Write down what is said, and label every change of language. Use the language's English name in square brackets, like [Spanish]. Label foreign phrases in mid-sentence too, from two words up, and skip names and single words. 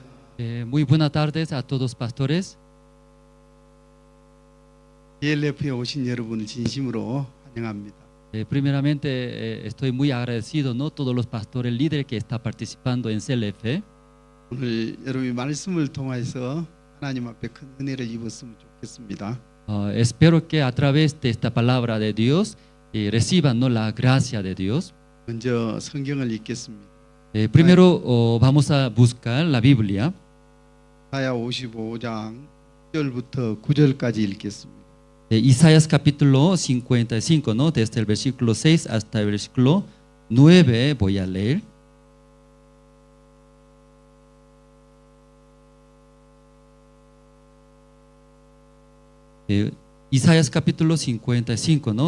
[Spanish] Muy buenas tardes a todos pastores. [Korean] ELF에 오신 여러분을 진심으로 환영합니다. [Spanish] Primeramente estoy muy agradecido, ¿no? Todos los pastores líderes que están participando en CLF. [Korean] 오늘 여러분이 말씀을 통해서 하나님 앞에 큰 은혜를 입었으면 좋겠습니다. [Spanish] Espero que a través de esta palabra de Dios reciban, ¿no? La gracia de Dios. [Korean] 먼저 성경을 읽겠습니다. [Spanish] Primero vamos a buscar la Biblia. [Korean] 이사야 55장 1절부터 9절까지 읽겠습니다. [Spanish] Isaías capítulo 55, ¿no? Desde el versículo 6 hasta el versículo 9 voy a leer. Isaías capítulo 55, ¿no?